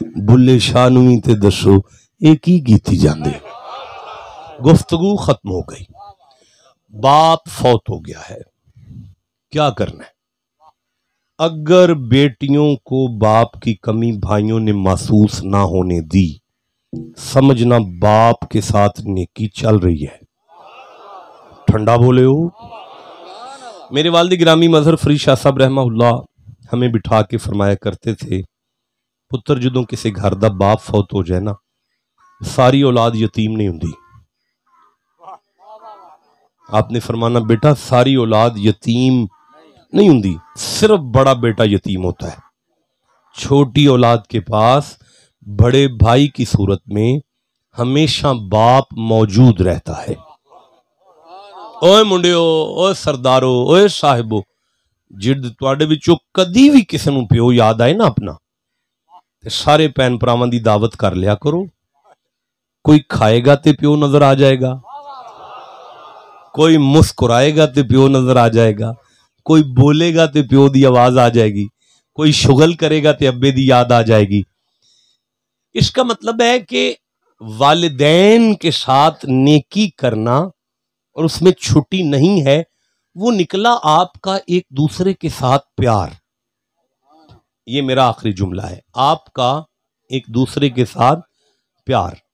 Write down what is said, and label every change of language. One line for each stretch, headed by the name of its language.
Punjabi: بلے شاہ نوی تے دسو ایک ہی کیتی جاندے ہو.
Urdu: گفتگو ختم ہو گئی. باپ فوت ہو گیا ہے, کیا کرنا ہے؟ اگر بیٹیوں کو باپ کی کمی بھائیوں نے محسوس نہ ہونے دی, سمجھنا باپ کے ساتھ نیکی چل رہی ہے.
Punjabi: ٹھنڈا بولے ہو.
Urdu: میرے والد گرامی مظہر فرید شاہ صاحب رحمہ اللہ ہمیں بٹھا کے فرمایا کرتے تھے,
Punjabi: پتر جدوں کسی گھر دا باپ فوت ہو جائے نا, ساری اولاد یتیم نہیں ہوندی.
Urdu: آپ نے فرمانا بیٹا ساری اولاد یتیم نہیں ہوندی, صرف بڑا بیٹا یتیم ہوتا ہے. چھوٹی اولاد کے پاس بڑے بھائی کی صورت میں ہمیشہ باپ موجود رہتا ہے.
Punjabi: اوے منڈیو, اوے سردارو, اوے صاحبو, جد تواڈے وچوں کدی بھی کسی نوں پیو یاد آئے نا اپنا, تے سارے پین پراواں دی دعوت کر لیا کرو. کوئی کھائے گا تے پیو نظر آ جائے گا, کوئی مسکرائے گا تے پیو نظر آ جائے گا, کوئی بولے گا تے پیو دی آواز آ جائے گی, کوئی شغل کرے گا تے ابے دی یاد آ جائے گی.
Urdu: اس کا مطلب ہے کہ والدین کے ساتھ نیکی کرنا, اور اس میں چھٹی نہیں ہے, وہ نکلا آپ کا ایک دوسرے کے ساتھ پیار. یہ میرا آخری جملہ ہے, آپ کا ایک دوسرے کے ساتھ پیار.